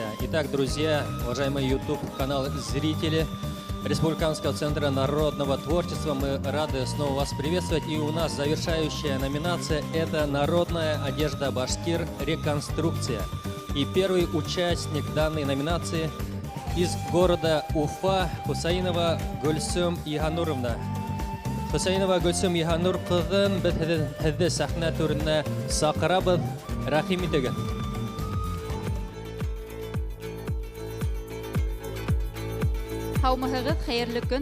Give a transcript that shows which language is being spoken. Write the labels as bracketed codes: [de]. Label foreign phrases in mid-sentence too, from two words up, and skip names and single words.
[ru] Итак, друзья, уважаемые YouTube канал зрители Республиканского центра народного творчества, мы рады снова вас приветствовать. И у нас завершающая номинация – это народная одежда башкир реконструкция. И первый участник данной номинации – из города Уфа Хусаинова Гульсум Игануровна. [ba] Хусаинова Гульсум Иганур кызын без һеҙҙе сәхнә түренә саҡырабыҙ. Рәхим итегеҙ. Һаумыһығыҙ, хәйерле көн.